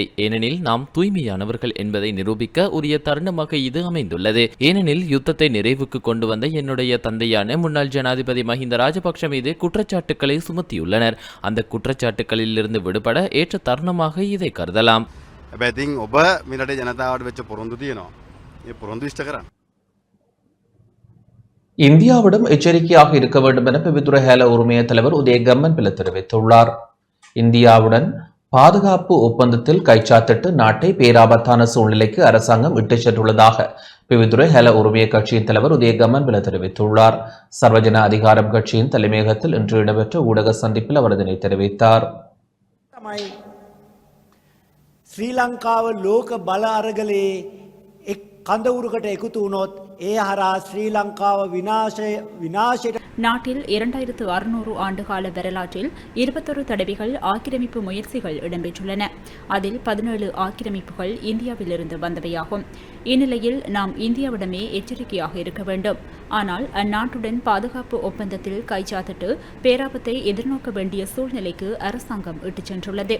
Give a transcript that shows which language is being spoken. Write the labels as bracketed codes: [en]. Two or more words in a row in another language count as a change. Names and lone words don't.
[ta] ஏனெனில் நாம் தூய்மையானவர்கள் என்பதை நிரூபிக்க உரிய தருணமாக இது அமைந்துள்ளது. ஏனெனில் யுத்தத்தை நிறைவுக்கு கொண்டு வந்த என்னுடைய தந்தையான முன்னாள் ஜனாதிபதி மஹிந்த ராஜபக்ஷ மீது குற்றச்சாட்டுக்களை சுமத்தியுள்ளனர். அந்த குற்றச்சாட்டுகளில் இருந்து விடுபட ஏற்ற தருணமாக இதை கருதலாம். [si] හැබැයි ඉතින් ඔබ මෙරටේ ජනතාවට වෙච්ච පොරොන්දු තියෙනවා. මේ පොරොන්දු ඉෂ්ට කරන්න. [ta] இந்தியாவிடம் எச்சரிக்கையாக இருக்க வேண்டும் என பிவித்துறை ஹேல உரிமைய தலைவர் உதய கம்மன் பிள்ளை தெரிவித்துள்ளார். இந்தியாவுடன் பாதுகாப்பு ஒப்பந்தத்தில் கைச்சாத்திட்டு நாட்டை பேராபத்தான சூழ்நிலைக்கு அரசாங்கம் இட்டுச் சென்றுள்ளதாக பிவித்துறை ஹேல உரிமைய கட்சியின் தலைவர் உதய கம்மன் பிள்ளை தெரிவித்துள்ளார். சர்வஜன அதிகாரம் கட்சியின் தலைமையகத்தில் இன்று இடம்பெற்ற ஊடக சந்திப்பில் அவர் இதனை தெரிவித்தார். [si] ශ්‍රී ලංකාව ලෝක බල අරගලේ එක් කඳවුරකට එකතු වුණොත් ඒ හරහා ශ්‍රී ලංකාව විනාශයට [ta] நாட்டில் 2600 ஆண்டுகால வரலாற்றில் 21 தடவைகள் ஆக்கிரமிப்பு முயற்சிகள் இடம்பெற்றுள்ளன. அதில் 17 ஆக்கிரமிப்புகள் இந்தியாவிலிருந்து வந்தவையாகும். இந்நிலையில் நாம் இந்தியாவிடமே எச்சரிக்கையாக இருக்க வேண்டும். ஆனால் அந்நாட்டுடன் பாதுகாப்பு ஒப்பந்தத்தில் கைச்சாத்திட்டு பேராபத்தை எதிர்நோக்க வேண்டிய சூழ்நிலைக்கு அரசாங்கம் இட்டுச் சென்றுள்ளது.